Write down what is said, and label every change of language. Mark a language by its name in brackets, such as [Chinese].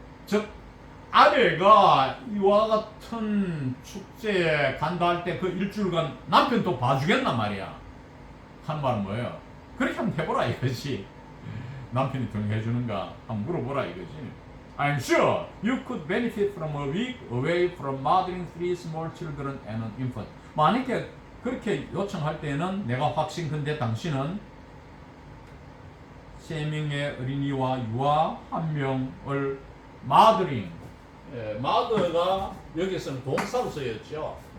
[Korean] 즉 아내가 이와 같은 축제에 간다 할 때 그 일주일간 남편도 봐주겠단 말이야. 한 말은 뭐예요? 그렇게 한번 해보라 이거지. 남편이 동의해주는가 한번 물어보라 이거지. [English] I'm sure you could benefit from a week away from mothering 3 small children and an infant. [Korean] 만약에 그렇게 요청할 때는 내가 확신컨대 당신은 3명의 어린이와 유아 1명을 mothering, mother가 여기서는 동사로 쓰였죠.